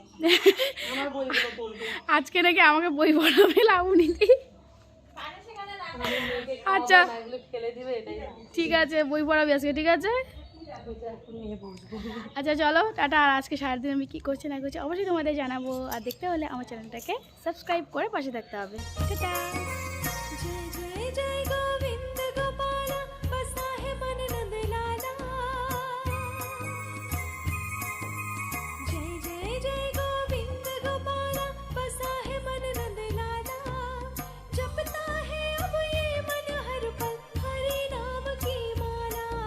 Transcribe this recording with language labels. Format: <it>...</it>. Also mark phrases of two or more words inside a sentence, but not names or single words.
<bn>আজকে নাকি আমাকে বই পড়াবে লাবণীদি। আচ্ছা ঠিক আছে, বই পড়াবি আজকে, ঠিক আছে। আচ্ছা চলো টাটা। আর আজকে সারাদিন আমি কী করছি না করছি অবশ্যই তোমাদের জানাবো। আর দেখতে হলে আমার চ্যানেলটাকে সাবস্ক্রাইব করে পাশে থাকতে হবে। টাটা।</bn> <hi>जय जय जय गोविंद गोपाला बसा है मन नंद लाला। जय जय जय गोविंद गोपाला बसा है मन नंद लाला। जपता है अब ये मन हर पल हरि नाम की माला।</hi>